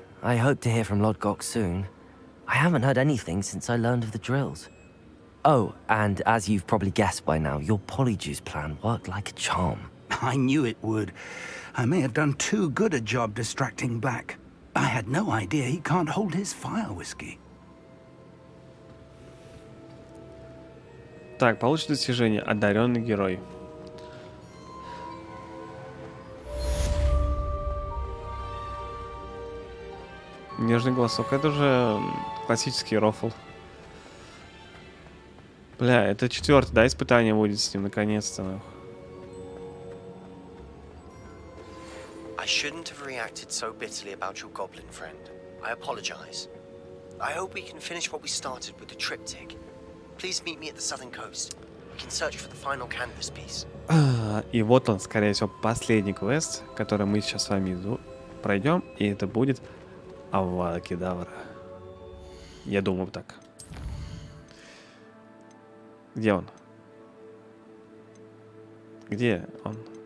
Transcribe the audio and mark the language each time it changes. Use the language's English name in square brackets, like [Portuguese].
[English] I hope to hear from Lodgok soon. I haven't heard anything since I learned of the drills. Oh, and as you've probably guessed by now, your Polyjuice plan worked like a charm. I knew it would. I may have done too good a job distracting Black. I had no idea he can't hold his fire whiskey. [Russian] Так, получит достижение «Одаренный герой». Нежный голосок. Это уже классический рофл. Бля, это 4-й, да, испытание будет с ним, наконец-то. [English] I shouldn't have reacted so bitterly about your goblin friend. I apologize. I hope we can finish what we started with the triptych. Please meet me at the southern coast. We can search for the final canvas piece. [Russian] И вот он, скорее всего, последний квест, который мы сейчас с вами пройдем, и это будет Авада Кедавра. Я думаю так. Где он? Где он?